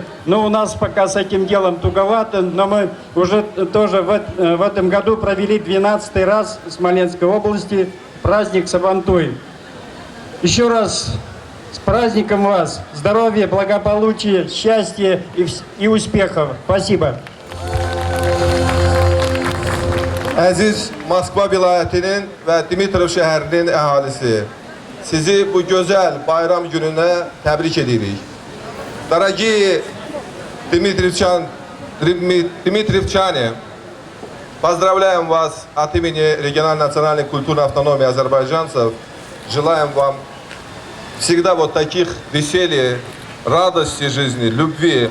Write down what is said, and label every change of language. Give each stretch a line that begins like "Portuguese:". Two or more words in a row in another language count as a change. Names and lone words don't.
Russian: Но у нас пока с этим делом туговато, но мы уже тоже в этом году провели 12-й раз в Смоленской области праздник Сабантуй. Еще раз с праздником вас! Здоровья, благополучия, счастья и успехов! Спасибо!
Azerbaijani: Aziz Moskva vilayetinin ve Dimitrov şehrinin əhalisi, sizi bu güzel bayram gününe tebrik edirik.
Russian: Дорогие дмитриевчане, поздравляем вас от имени региональной национальной культурной автономии азербайджанцев. Желаем вам всегда вот таких веселья, радости жизни, любви.